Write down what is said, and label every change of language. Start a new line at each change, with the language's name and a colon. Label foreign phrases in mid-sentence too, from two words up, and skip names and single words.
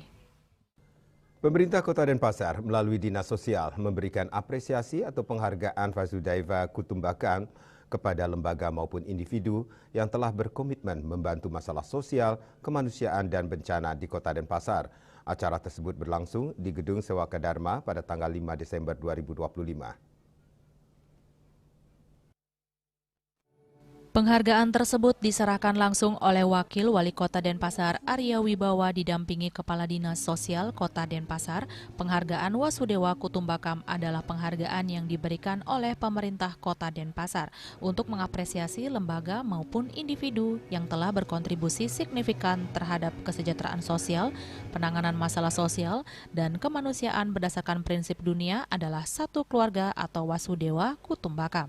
Indonesian: Pemerintah Kota Denpasar melalui Dinas Sosial memberikan apresiasi atau penghargaan Vasudhaiva Kutumbakam kepada lembaga maupun individu yang telah berkomitmen membantu masalah sosial, kemanusiaan dan bencana di Kota Denpasar. Acara tersebut berlangsung di Gedung Sewaka Dharma pada tanggal 5 Desember 2025. Penghargaan tersebut diserahkan langsung oleh Wakil Wali Kota Denpasar Arya Wibawa didampingi Kepala Dinas Sosial Kota Denpasar. Penghargaan Wasudewa Kutumbakam adalah penghargaan yang diberikan oleh pemerintah Kota Denpasar untuk mengapresiasi lembaga maupun individu yang telah berkontribusi signifikan terhadap kesejahteraan sosial, penanganan masalah sosial, dan kemanusiaan berdasarkan prinsip dunia adalah satu keluarga atau Wasudewa Kutumbakam.